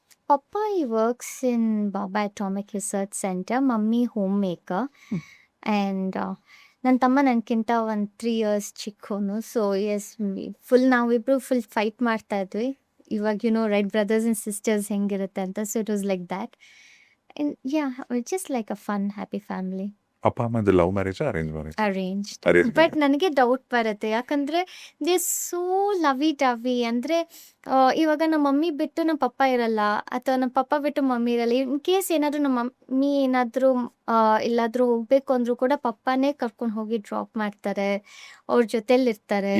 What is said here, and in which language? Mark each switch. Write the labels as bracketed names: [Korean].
[English] Papa, he works in Baba Atomic Research Center. Mummy, homemaker. [Kannada] And ನನ್ನ ತಮ್ಮ ನನಗಿಂತ ಒಂದು 3 ಇಯರ್ಸ್ ಚಿಕ್ಕವನು. ಸೊ ಎಸ್, ಫುಲ್ ನಾವಿಬ್ರು ಫುಲ್ ಫೈಟ್ ಮಾಡ್ತಾ ಇದ್ವಿ. ಇವಾಗ ರೈಟ್ ಬ್ರದರ್ಸ್ ಆ್ಯಂಡ್ ಸಿಸ್ಟರ್ಸ್ ಹೆಂಗಿರುತ್ತೆ ಅಂತ. [English] So it was like that. And yeah, it's just like a fun, happy family. [Kannada] ಅಪ್ಪ ಅಮ್ಮದು love marriage arrange marriage? [English] Arranged. Arrange [Kannada] but ನನಗೆ doubt ಬರುತ್ತೆ, ಯಾಕಂದರೆ [English] They so lovey dovey. [Kannada] ಅಂದರೆ ಇವಾಗ ನಮ್ಮ ಮಮ್ಮಿ ಬಿಟ್ಟು ನಮ್ಮ ಪಪ್ಪ ಇರಲ್ಲ, ಅಥವಾ ನಮ್ಮ ಪಪ್ಪ ಬಿಟ್ಟು ಮಮ್ಮಿ ಇರಲ್ಲ. ಇನ್ ಕೇಸ್ ಏನಾದರೂ ನಮ್ಮ ಮಮ್ಮಿ ಏನಾದರೂ ಎಲ್ಲಾದರೂ ಹೋಗ್ಬೇಕು ಅಂದರೂ ಕೂಡ ಪಪ್ಪನೇ ಕರ್ಕೊಂಡು ಹೋಗಿ ಡ್ರಾಪ್ ಮಾಡ್ತಾರೆ, ಅವ್ರ ಜೊತೆಲಿರ್ತಾರೆ.